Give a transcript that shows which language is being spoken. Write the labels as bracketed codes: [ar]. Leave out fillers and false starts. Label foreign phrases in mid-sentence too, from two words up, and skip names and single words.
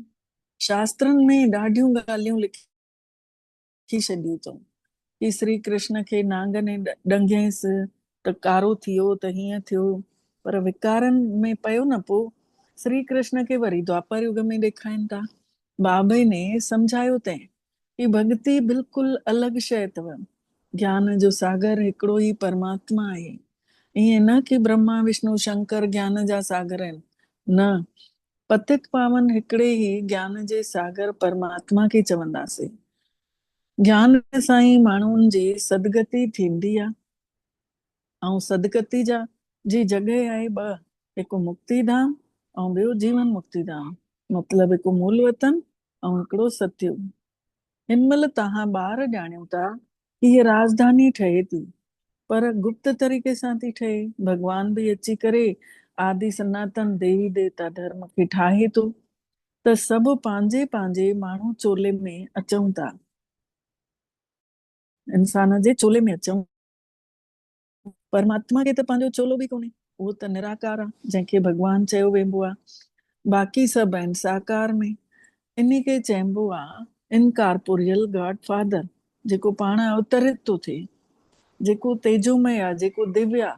[sd] शास्त्रनि में ॾाढियूं ॻाल्हियूं लिखी छॾियूं अथऊं कि श्री कृष्ण खे नांग ने ॾंगियसि त कारो थियो त हीअं थियो, पर विकारनि में पियो न। पोइ श्री कृष्ण खे वरी द्वापर युग में ॾेखारीनि था। बाबे ने सम्झायो अथईं कि भक्ति बिल्कुलु अलॻि शइ अथव। ज्ञान जो सागर हिकिड़ो ई परमात्मा आहे। ईअं न कि ब्रह्मा विष्णु शंकर ज्ञान जा सागर आहिनि, न। पतित पावन हिकिड़े ई ज्ञान जे सागर परमात्मा खे चवंदासीं। ज्ञान सां ई माण्हुनि जी सदगति थींदी आहे। ऐं सदगति जी जॻह आहे ॿ, हिकु मुक्ति धाम ऐं ॿियो जीवन मुक्ति धाम। मतिलबु हिकु मूल वतन ऐं हिकिड़ो सतयुग। हिन महिल तव्हां ॿार ॼाणियो था कि हीअ राजधानी ठहे थी, पर गुप्त तरीक़े सां थी ठहे। भॻवान बि अची करे आदि सनातन देवी देवता धर्म खे ठाहे थो, त सभु पंहिंजे पंहिंजे माण्हू चोले में अचूं था, इंसान जे चोले में अचूं। परमात्मा खे त पंहिंजो चोलो बि कोन्हे, उहो त निराकार आहे, जंहिंखे भॻवान चयो वेंदो आहे। बाक़ी सभु आहिनि साकार में। इन खे चइबो आहे [en] incorporeal God Father, [sd] जेको पाण अवतरित थो थिए, जेको तेजोमय आहे, जेको दिव्य आहे।